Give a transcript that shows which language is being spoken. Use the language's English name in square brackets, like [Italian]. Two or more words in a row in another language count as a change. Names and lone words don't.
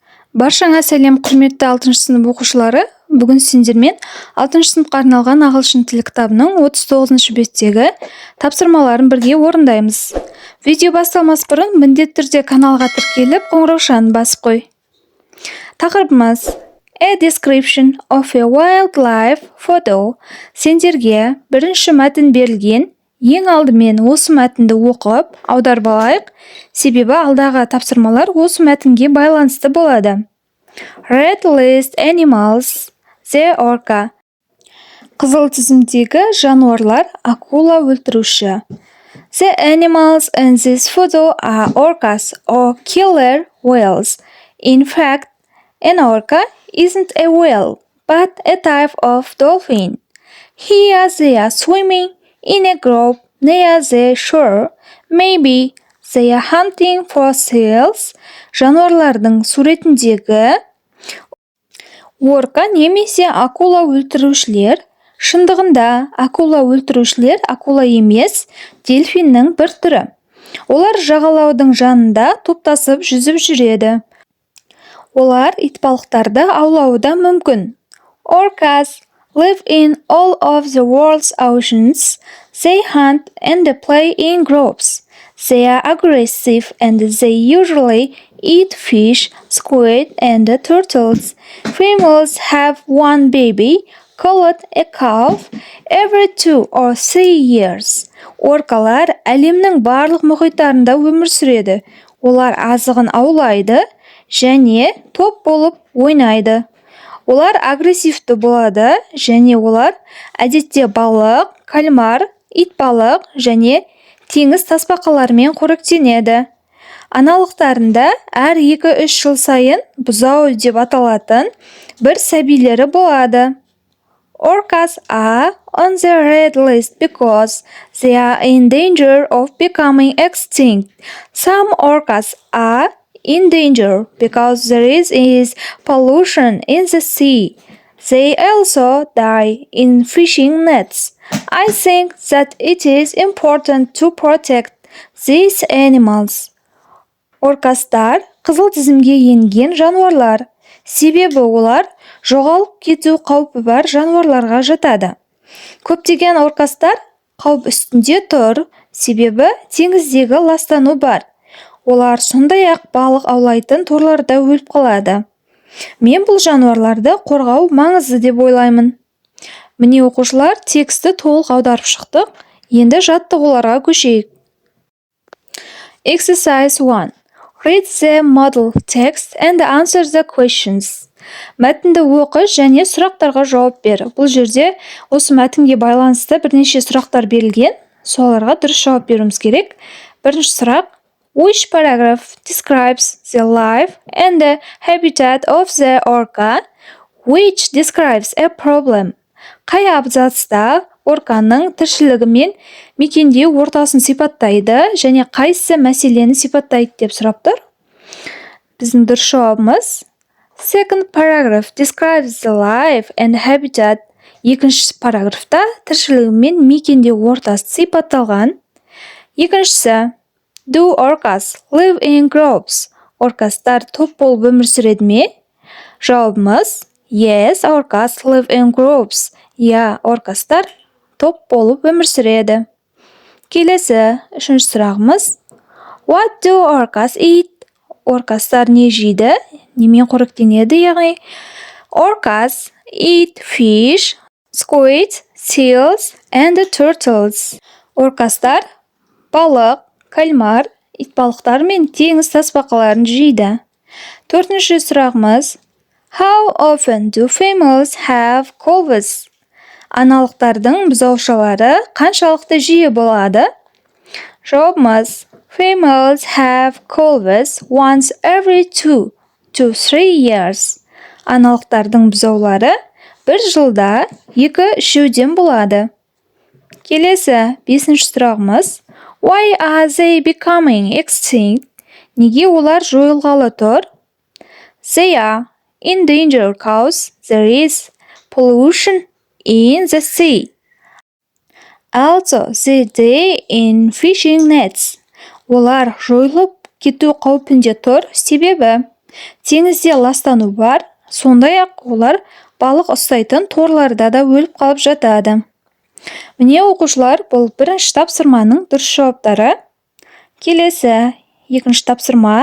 [Kazakh] Баршаңа сәлем, құрметті 6 сынып оқушылары. Бүгін сендермен 6 сыныпқа арналған ағылшын тілі кітабының 39 беттегі тапсырмаларын бірге орындаймыз. Видео басталмас бұрын міндетті түрде каналға тіркеліп, қоңыраушаны басып қой. [English] Тақырыбымыз A description of a wildlife photo. [Kazakh] Сендерге бірінші мәтін берілген. Ең алдымен осы мәтінді оқып, аударып алайық, себебі алдағы тапсырмалар осы мәтінге байланысты болады. [English] Red list animals, the orca. Қызыл тізімдегі жануарлар акула өлтіруші. The animals in this photo are orcas or killer whales. In fact, an orca isn't a whale, but a type of dolphin. Here they are swimming in a grove near the shore. Maybe they are hunting for seals. [Kazakh] Жануарлардың суретіндегі орка немесе акула өлтірушілер. Шындығында акула өлтірушілер акула емес, дельфиннің бір түрі. Олар жағалаудың жанында топтасып жүзіп жүреді. Олар итбалықтарды аулауы да мүмкін. [English] Orcas live in all of the world's oceans. They hunt and play in groves. They are aggressive and they usually eat fish, squid, and turtles. Females have one baby, called a calf, every 2 or 3 years. [Kazakh] Оркалар әлемнің барлық мұхиттарында өмір сүреді. Олар азығын аулайды және топ болып ойнайды. Олар агрессивті болады және олар әдетте балық, кальмар, итбалық және теңіз тасбақаларымен қоректенеді. Аналықтарында әр 2-3 жыл сайын бұзау деп аталатын бір сәбилері болады. [English] Orcas are on the red list because they are in danger of becoming extinct. Some orcas are in danger because there is pollution in the sea. They also die in fishing nets. I think that it is important to protect these animals. [Kazakh] Оркастар қызыл тізімге енген жануарлар. Себебі олар жоғалып кету қаупі бар жануарларға жатады. Көптеген оркастар қауіп үстінде тұр, себебі теңіздегі ластану бар. Олар сондай-ақ балық аулайтын торларда өліп қалады. Мен бұл жануарларды қорғау маңызды деп ойлаймын. Міне оқушылар тексті толық аударып шықтық. Енді жаттығуларға көшейік. [English] Exercise 1. Read the model text and answer the questions. [Kazakh] Мәтінді оқы және сұрақтарға жауап бер. Бұл жерде осы мәтінге байланысты бірнеше сұрақтар берілген. Соларға дұрыс жауап беруіміз керек. Бірінші сұрақ. [English] Which paragraph describes the life and the habitat of the orca? Which describes a problem? [Kazakh] Қай абзацта орканың тіршілігі мен мекендеу ортасын сипаттайды және қайсы мәселені сипаттайды деп сұрап тұр. Біздің дұрыс жауабымыз [English] Second paragraph describes the life and habitat. [Kazakh] Екінші параграфта тіршілігі мен мекендеу ортасы сипатталған. [English] Екіншісі Do orcas live in groves? [Kazakh] Оркастар топ болып өмір сүреді ме? [English] Жауабымыз Yes, orcas live in groves. [Kazakh] Я, оркастар топ болып өмір сүреді. Келесі, үшінші сұрағымыз. [English] What do orcas eat? [Kazakh] Оркастар не жейді? Немен қоректенеді, яғни? [English] Orcas eat fish, squid, seals, and turtles. [Kazakh] Оркастар балық, кальмар, итбалықтар мен теңіз тасбақаларын жейді. Төртінші сұрағымыз. [English] How often do females have calves? [Kazakh] Аналықтардың бұзаушалары қаншалықты жиі болады? [English] Жауабымыз Females have calves once every 2 to 3 years. [Kazakh] Аналықтардың бұзаулары бір жылда 2-3 болады. Келесі, бесінші сұрағымыз. [English] Why are they becoming extinct? [Kazakh] Неге олар жойылғалы тұр? [English] They are in danger because there is pollution in the sea. Also, they die in fishing nets. [Kazakh] Олар жойылып кету қаупінде тұр, себебі Теңізде ластану бар, сондай-ақ олар балық ұстайтын торларда да өліп қалып жатады. Міне оқушылар, бұл бірінші тапсырманың дұрыс жауаптары. Келесі, екінші тапсырма.